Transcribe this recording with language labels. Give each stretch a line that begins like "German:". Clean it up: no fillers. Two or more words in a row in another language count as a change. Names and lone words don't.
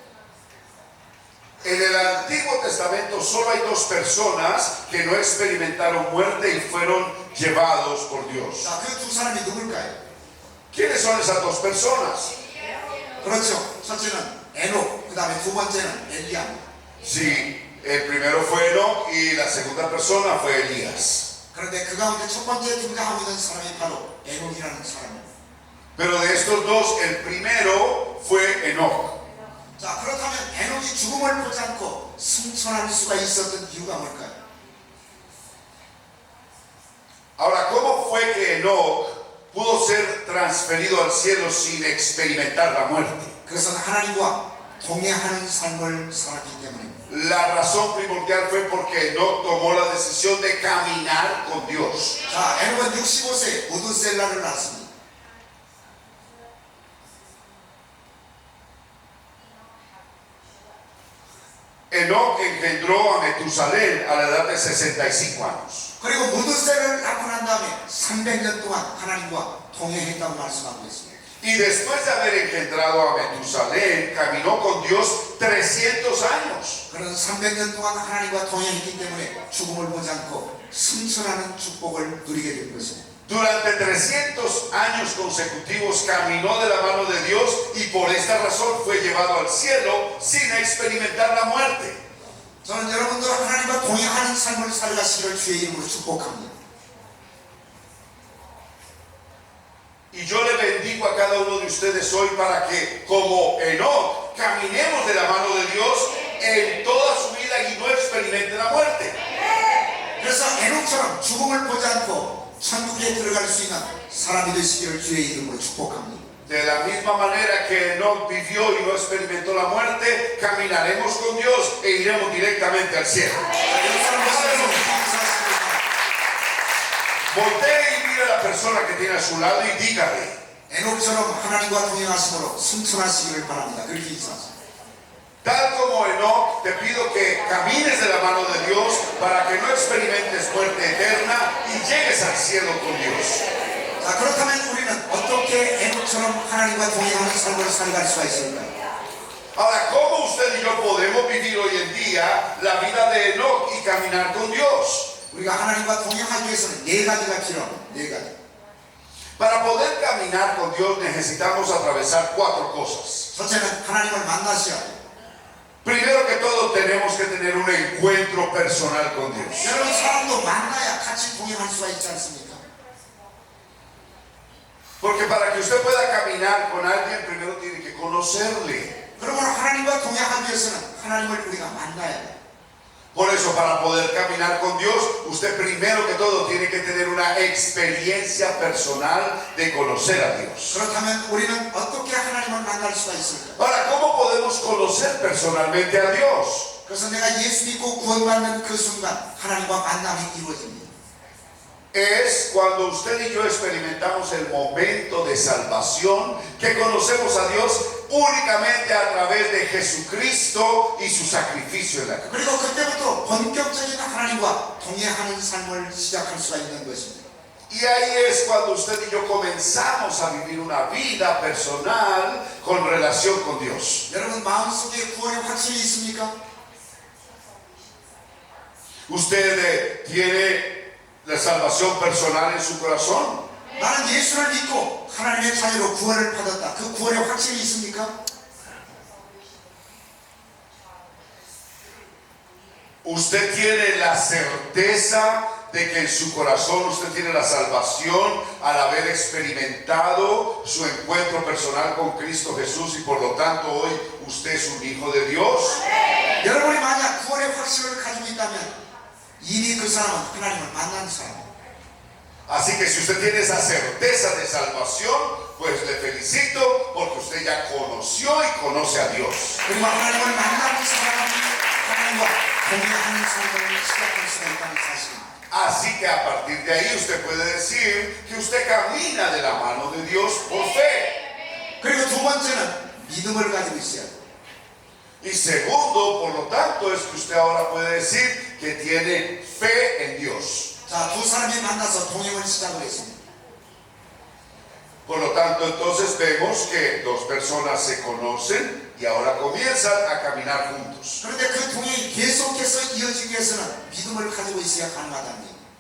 Spanish: En el Antiguo Testamento solo hay 2 personas que no experimentaron muerte y fueron llevados por Dios.
Korean: 자, 그 2사람이 누굴까요?
Spanish: ¿Quiénes son esas 2 personas?
Korean: 그렇죠. 첫째는 에녹, 그 다음에 두 번째는 엘리야입니다.
Spanish: Sí, el primero fue Enoch y la segunda persona fue Elías.
Korean: 그런데 그 가운데 첫 번째 등장하고 있는 사람이 바로 에녹이라는 사람입니다.
Spanish: Pero de estos 2, el primero fue Enoch.
Korean: 자, 그렇다면 에녹이 죽음을 보지 않고 승천할 수가 있었던 이유가 뭘까요?
Spanish: Ahora, ¿cómo fue que Enoch pudo ser transferido al cielo sin experimentar la muerte?
Korean: 그것은 하나님과 동행하는 삶을 살았기 때문입니다.
Spanish: La razón primordial fue porque Enoch tomó la decisión de caminar con Dios.
Korean: 자, 에녹은 65세에 무드셀라를 낳았습니다.
Spanish: Enoch engendró a Metusalén a la edad de 65 años.
Korean: 그리고 무드셀을 낳고 난 다음에 300년 동안 하나님과 동행했다고 말씀하고 있습니다.
Spanish: Y después de haber engendrado a Metusalén, caminó con Dios 300 años.
Korean: 그런 300년 동안 하나님과 동행했기 때문에 죽음을 보지 않고 승천하는 축복을 누리게 된 것입니다.
Spanish: Durante 300 años consecutivos caminó de la mano de Dios y por esta razón fue llevado al cielo sin experimentar la muerte.
Korean: 저는 여러분들 하나님과 동행하는 삶을 살아가시기를 주의 이름으로 축복합니다.
Spanish: Y yo le bendigo a cada uno de ustedes hoy para que, como Enoch, caminemos de la mano de Dios en toda su vida y no experimente la muerte.
Korean: 그래서 에녹처럼 죽음을 보지 않고 천국에 들어갈 수 있는 사람이 되시기를 주의 이름으로 축복합니다.
Spanish: De la misma manera que Enoch vivió y no experimentó la muerte, caminaremos con Dios e iremos directamente al cielo. Voltee y mire a la persona que tiene a su lado y dígale:
Korean: 에녹처럼 하나님과 동행하심으로 승천하시기를 바랍니다. 그렇게 인사하세요.
Spanish: tal como Enoch, te pido que camines de la mano de Dios para que no experimentes muerte eterna y llegues al cielo con Dios.
Korean: 자, 그렇다면 우리는 어떻게 에녹처럼 하나님과 동행하는 삶을 살아갈 수가 있을까요?
Spanish: Ahora, ¿cómo usted y yo podemos vivir hoy en día la vida de Enoch y caminar con Dios?
Korean: 우리가 하나님과 동행하기 위해서는 4가지가 필요합니다. 4가지.
Spanish: Para poder caminar con Dios necesitamos atravesar 4 cosas.
Korean: 첫째는 하나님을 만나셔야 돼요.
Spanish: Primero que todo tenemos que que tener un encuentro personal con Dios.
Korean: 여러분 사람도 만나야 같이 동행할 수가 있지 않습니까?
Spanish: Porque para que usted pueda caminar con alguien, primero tiene que conocerle.
Korean: 그러므로 하나님과 동행하기 위해서는 하나님을 우리가 만나야 돼.
Spanish: Por eso, para poder caminar con Dios, usted primero que todo tiene que tener una experiencia personal de conocer a Dios.
Korean: 그렇다면 우리는 어떻게 하나님을 만날 수가 있을까?
Spanish: Ahora, ¿cómo podemos conocer personalmente a Dios?
Korean: 그래서 내가 예수 믿고 구원받는 그 순간 하나님과 만남이 이루어집니다.
Spanish: Es cuando usted y yo experimentamos el momento de salvación, que conocemos a Dios únicamente a través de Jesucristo y su sacrificio en la cruz.
Korean: 그리고 그때부터 본격적인 하나님과 동행하는 삶을 시작할 수가 있는 것입니다.
Spanish: Y ahí es cuando usted y yo comenzamos a vivir una vida personal con relación con Dios.
Korean: 여러분 마음속에 구원의 확신이 있습니까?
Spanish: Usted tiene la salvación personal en su corazón.
Korean: 나는 예수를 믿고 하나님의 자녀로 구원을 받았다. 그 구원의 확신이 있습니까?
Spanish: Usted tiene la certeza de que en su corazón usted tiene la salvación al haber experimentado su encuentro personal con Cristo Jesús y por lo tanto hoy usted es un hijo de Dios.
Korean: 여러분이 만약 구원의 확신을 가지고 있다면 이미 그 사람은 하나님을 만난 사람.
Spanish: Así que si usted tiene esa certeza de salvación, pues le felicito porque usted ya conoció y conoce a Dios.
Korean: 그리고 하나님을 만나는 사람은 하나님과 동행하는 삶을 시작할 수가 있다는 사실입니다.
Spanish: Así que a partir de ahí usted puede decir que usted camina de la mano de Dios por fe.
Korean: 그리고 두 번째는 믿음을 가지고 있어야 돼요.
Spanish: Y segundo, por lo tanto, es que usted ahora puede decir que tiene fe en Dios.
Korean: 자, 두 사람이 만나서 동행을 시작을 했습니다.
Spanish: Por lo tanto, entonces vemos que dos personas se conocen y ahora comienzan a caminar juntos.
Korean: 그런데 그 동행이 계속해서 이어지기 위해서는 믿음을 가지고 있어야 가능하다는 얘기예요.